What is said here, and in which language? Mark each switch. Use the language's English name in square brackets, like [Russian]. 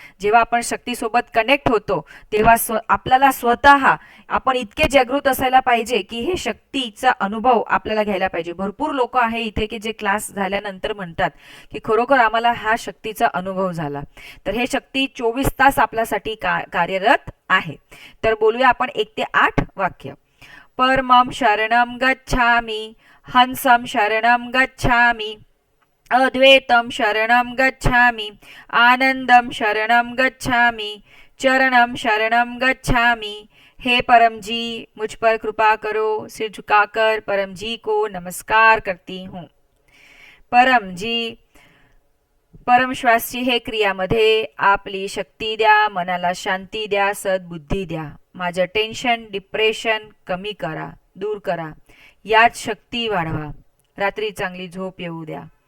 [Marathi] जेव्हा आपण शक्तीसोबत कनेक्ट होतो तेव्हा आपल्याला स्वतः आपण इतके जागृत असायला पाहिजे की हे शक्तीचा अनुभव आपल्याला घ्यायला पाहिजे. भरपूर लोक आहे इथे की जे क्लास झाल्यानंतर म्हणतात की खरोखर आम्हाला हा शक्तीचा अनुभव झाला. तर हे शक्ती 24 तास आपल्यासाठी कार्यरत आहे. तर बोलूया आपण 1 ते 8 वाक्य. [Sanskrit] परमं शरणं गच्छामि, हंसं शरणं गच्छामि, अद्वैतं शरणं गच्छामि, आनंदं शरणं गच्छामि, चरणं शरणं गच्छामि. [Hindi] हे परम जी, मुझ पर कृपा करो. सिर झुकाकर परम जी को नमस्कार करती हूँ. [Marathi] परम जी, परमश्वासची हे क्रियामध्ये आपली शक्ती द्या, मनाला शांती द्या, सद्बुद्धी द्या. माझं टेन्शन, डिप्रेशन कमी करा, दूर करा. यात शक्ती वाढवा. रात्री चांगली झोप येऊ द्या.